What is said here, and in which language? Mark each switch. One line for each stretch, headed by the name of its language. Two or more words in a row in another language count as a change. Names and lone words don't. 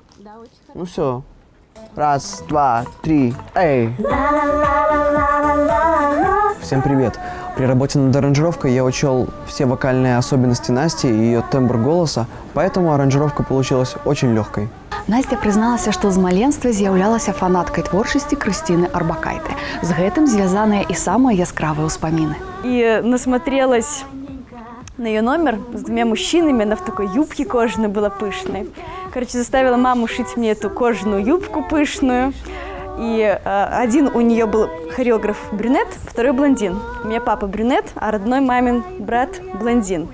Russian: Да, очень хорошо. Ну все. Раз, два, три, эй! Всем привет! При работе над аранжировкой я учел все вокальные особенности Насти и ее тембр голоса, поэтому аранжировка получилась очень легкой.
Belarusian: Настя прызналася, што з маленства з'яўлялася фанаткай творчасці Крысціны Арбакайте. З гэтым звязаныя і самыя яскравыя ўспаміны.
Russian: И насмотрелась на ее номер с двумя мужчинами, она в такой юбке кожаной была пышной. Короче, заставила маму шить мне эту кожаную юбку пышную. И один у нее был хореограф брюнет, второй блондин. У меня папа брюнет, а родной мамин брат блондин.